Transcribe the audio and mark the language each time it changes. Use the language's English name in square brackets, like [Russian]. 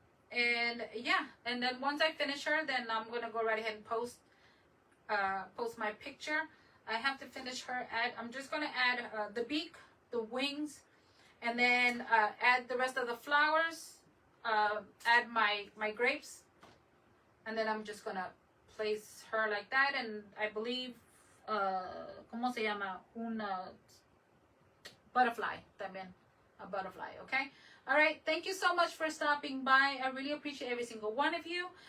[English] And yeah, and then once I finish her, then I'm gonna go right ahead and post my picture. I have to finish her. I'm just gonna add the beak, the wings, and then add the rest of the flowers, add my grapes, and then I'm just gonna place her like that. And I believe, [Spanish] ¿cómo se llama? [English] Butterfly [Spanish] también, [English] a butterfly, okay? All right, thank you so much for stopping by. I really appreciate every single one of you.